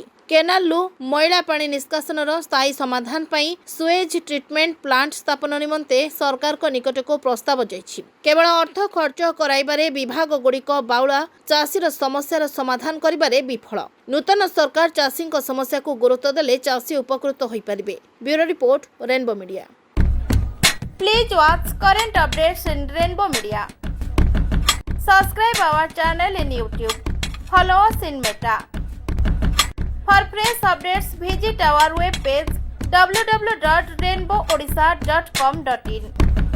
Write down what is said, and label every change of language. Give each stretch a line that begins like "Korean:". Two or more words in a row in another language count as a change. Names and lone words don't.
Odia: କେନାଲରୁ ମଇଳା ପାଣି ନିଷ୍କାସନର ସ୍ଥାୟୀ ସମାଧାନ ପାଇଁ
English: sewage treatment plant
Odia: ସ୍ଥାପନ ନିମନ୍ତେ ସରକାରଙ୍କ ନିକଟକୁ ପ୍ରସ୍ତାବ ଯାଇଛି। କେବଳ ଅର୍ଥ ଖର୍ଚ୍ଚ କରାଇବାରେ ବିଭାଗଗୁଡ଼ିକ ବାଉଳା, ଚାଷୀର ସମସ୍ୟାର ସମାଧାନ କରିବାରେ ବିଫଳ। ନୂତନ ସରକାର ଚାଷୀଙ୍କ ସମସ୍ୟାକୁ ଗୁରୁତ୍ୱ ଦେଲେ ଚାଷୀ ଉପକୃତ ହୋଇପାରିବେ।
English: Bureau report,
Odia: ରେନବୋ ମିଡ଼ିଆ।
English: Please watch current updates in Rainbow Media. Subscribe our channel in YouTube. Follow us in Meta. For fresh updates, visit our webpage www.rainbowadisha.com.in.